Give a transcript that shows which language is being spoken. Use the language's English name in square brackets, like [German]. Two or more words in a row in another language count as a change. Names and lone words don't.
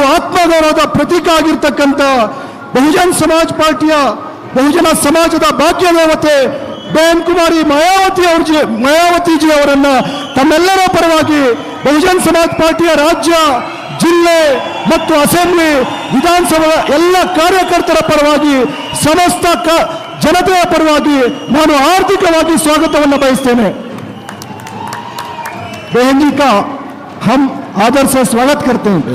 [Kannada] ಆತ್ಮಗೌರವದ ಪ್ರತೀಕ ಆಗಿರ್ತಕ್ಕಂಥ ಬಹುಜನ್ ಸಮಾಜ್ ಪಾರ್ಟಿಯ ಬಹುಜನ ಸಮಾಜದ ಭಾಗ್ಯದೇವತೆ ಬಹನ್ ಕುಮಾರಿ ಮಾಯಾವತಿಜಿ ಅವರನ್ನ ತಮ್ಮೆಲ್ಲರ ಪರವಾಗಿ ಬಹುಜನ್ ಸಮಾಜ್ ಪಾರ್ಟಿಯ ರಾಜ್ಯ, ಜಿಲ್ಲೆ ಮತ್ತು ಅಸೆಂಬ್ಲಿ, ವಿಧಾನಸಭಾ ಎಲ್ಲ ಕಾರ್ಯಕರ್ತರ ಪರವಾಗಿ, ಸಮಸ್ತ ಜನತೆಯ ಪರವಾಗಿ ನಾನು ಆರ್ಥಿಕವಾಗಿ ಸ್ವಾಗತವನ್ನು ಬಯಸ್ತೇನೆ. [Hindi] बहन जी का हम आदर से स्वागत करते हैं.